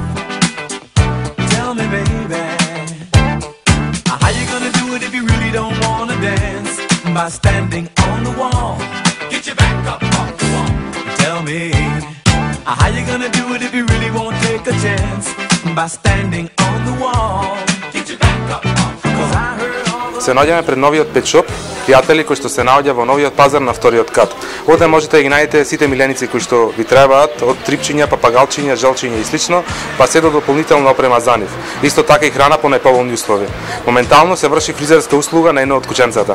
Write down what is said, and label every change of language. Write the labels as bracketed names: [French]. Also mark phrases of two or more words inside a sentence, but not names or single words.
[English] Tell me, baby, how you gonna do it if you really don't wanna dance? By standing on the wall, get your back up off the wall. Tell me, how you gonna do it if you really won't take a chance? By standing on the wall, get your back up off the wall. 'Cause I heard. [Macedonian] Се наоѓаме пред новиот [English] pet shop, [Macedonian] пријатели, кој што се наоѓа во новиот пазар на вториот кат. Оде можете да ги најдете сите миленици кои што ви требаат, од трипчиња, папагалчиња, желчиња и слично, па се до дополнителна опрема за нив. Исто така и храна по најповолни услови. Моментално се врши фризерска услуга на едно од кученцата.